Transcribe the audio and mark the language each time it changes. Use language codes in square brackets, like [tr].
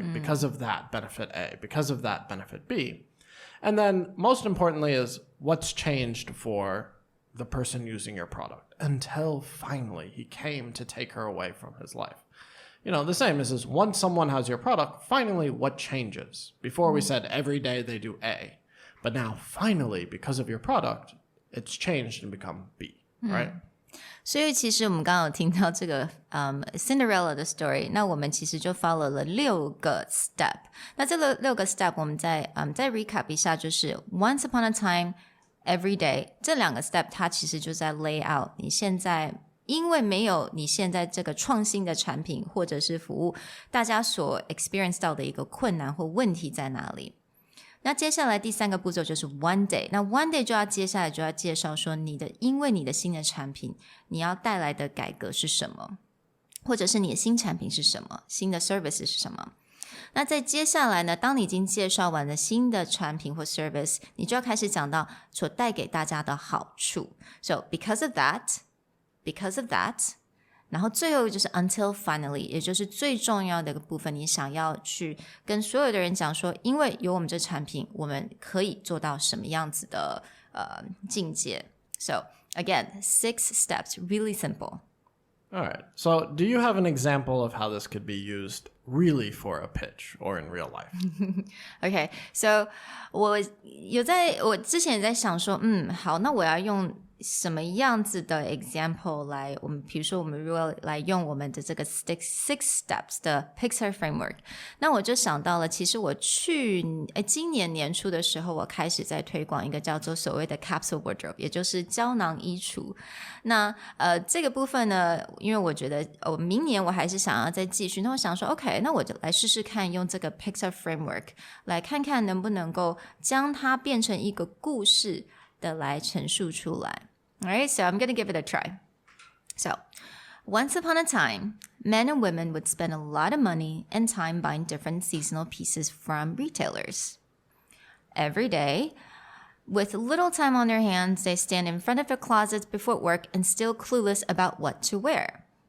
[en] Because of that, benefit A. Because of that, benefit B. And then most importantly is what's changed for the person using your product until finally he came to take her away from his life. the same is once someone has your product, finally what changes? Before we said every day they do A, but now finally, because of your product, it's changed and become B, right? [zh] 所以其实我们刚刚有听到这个Cinderella 的 story， 那我们其实就 follow 了6个 step。那这个6个 step 我们再 recap 一下，就是 [en] once upon a time, every day [zh] 这2个 step 它其实就在 lay out 你现在因为没有你现在这个创新的产品或者是服务，大家所 experience 到的一个困难或问题在哪里。那接下来第3个步骤就是 [en] one day， [zh] 那 one day 接下来就要介绍说因为你的新的产品你要带来的改革是什么，或者是你的新产品是什么，新的 service 是什么。那在接下来呢，当你已经介绍完了新的产品或 service， 你就要开始讲到所带给大家的好处。 [en] So because of that， [zh] 然后最后就是 [en] until finally， [zh] 也就是最重要的一个部分，你想要去跟所有的人讲说，因为有我们这产品，我们可以做到什么样子的境界。 [en] So again, 6 steps, really simple. All right. So do you have an example of how this could be used really for a pitch or in real life? Okay, so [zh] 我之前也在想说，好，那我要用什么样子的 example 来，比如说我们如果来用我们的这个 six steps 的 Pixar framework， 那我就想到了，其实我今年年初的时候，我开始在推广一个叫做所谓的 capsule wardrobe， 也就是胶囊衣橱。那这个部分呢，因为我觉得明年我还是想要再继续，那我想说 OK， 那我就来试试看用这个 Pixar framework 来看看能不能够将它变成一个故事的来陈述出来。 [en] Alright, so I'm going to give it a try. So, once upon a time, men and women would spend a lot of money and time buying different seasonal pieces from retailers. Every day, with little time on their hands, they stand in front of their closets before work and still clueless about what to wear.